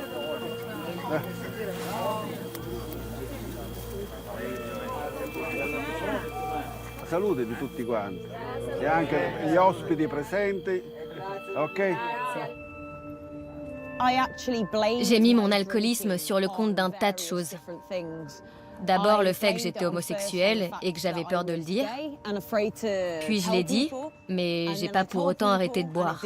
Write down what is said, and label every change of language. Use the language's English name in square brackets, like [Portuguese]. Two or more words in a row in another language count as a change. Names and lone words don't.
[Italian] Salute di tutti quanti e anche gli ospiti presenti, ok? [French] J'ai mis mon alcoolisme sur le compte d'un tas de choses. D'abord le fait que j'étais homosexuelle et que j'avais peur de le dire. Puis je l'ai dit, mais j'ai pas pour autant arrêté de boire.